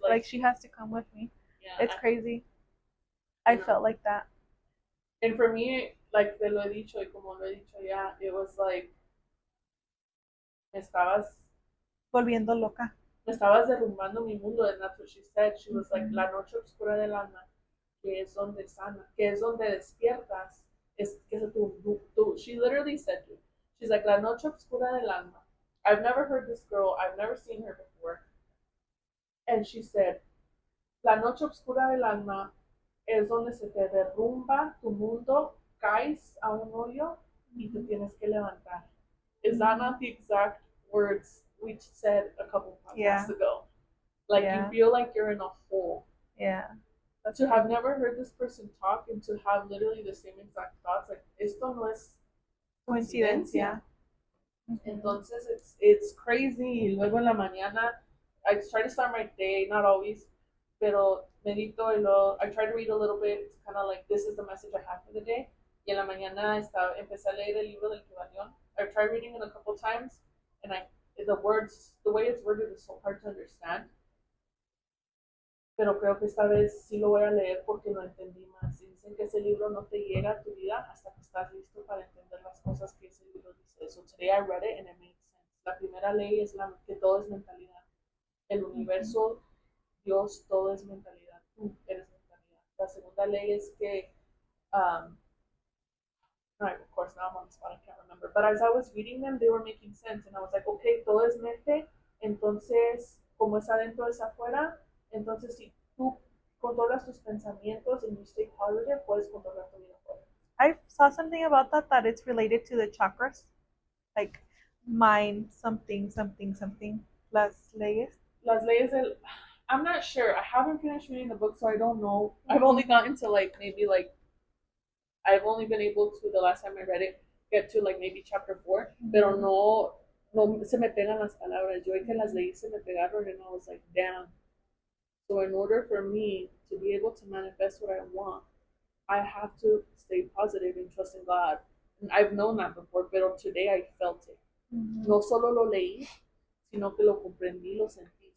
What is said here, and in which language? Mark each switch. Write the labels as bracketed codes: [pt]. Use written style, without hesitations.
[en] like she has to come with me. Yeah, it's crazy. I felt like that. And for me, like [es] te lo he dicho y como lo he dicho ya, [en] it was like, [es] me estabas volviendo loca. Me estabas derrumbando mi mundo, [en] and that's what she said. She was like, [es] la noche oscura del alma, que es donde sana, que es donde despiertas, es que es tú. [en] She literally said to, she's like, [es] la noche oscura del alma. [en] I've never heard this girl, I've never seen her before. And she said, [es] la noche oscura del alma es donde se te derrumba tu mundo, caes a un hoyo y te tienes que levantar. [en] Is that not the exact words we said a couple podcasts ago? Like you feel like you're in a hole. Yeah. To have never heard this person talk and to have literally the same exact thoughts, like [es] esto no es coincidencia. [en] Entonces it's crazy. [es] Y luego en la mañana, [en] I try to start my day, not always, [es] pero medito y luego [en] I try to read a little bit. It's kind of like, this is the message I have for the day. [es] Y en la mañana empecé a leer el libro del Kibalión. [en] I tried reading it a couple times, and the way it's worded is so hard to understand. [es] Pero creo que esta vez sí lo voy a leer porque lo entendí más. Y dicen que ese libro no te llega a tu vida hasta que estás listo para entender las cosas que ese libro dice. [en] So today I read it and it made sense. [es] La primera ley es que todo es mentalidad. El universo, Dios, todo es mentalidad. Tú eres mentalidad. La segunda ley es que [en] of course, now I'm on the spot, I can't remember. But as I was reading them, they were making sense. And I was like, okay, [es] todo es mente. Entonces, como es adentro, es afuera. Entonces, si tú controlas tus pensamientos [en] and you stay positive, [es] puedes controlar tu vida afuera. [en] I saw something about that it's related to the chakras. Like, mind, something. [es] Las leyes. [en] I'm not sure. I haven't finished reading the book, so I don't know. I've only gotten to I've only been able to, the last time I read it, get to like maybe chapter 4, [es] pero no se me pegan las palabras. Yo que las leí se me pegaron [en] and I was like, damn. So in order for me to be able to manifest what I want, I have to stay positive and trust in God. And I've known that before, pero today I felt it. [es] No solo lo leí, sino que lo comprendí, lo sentí.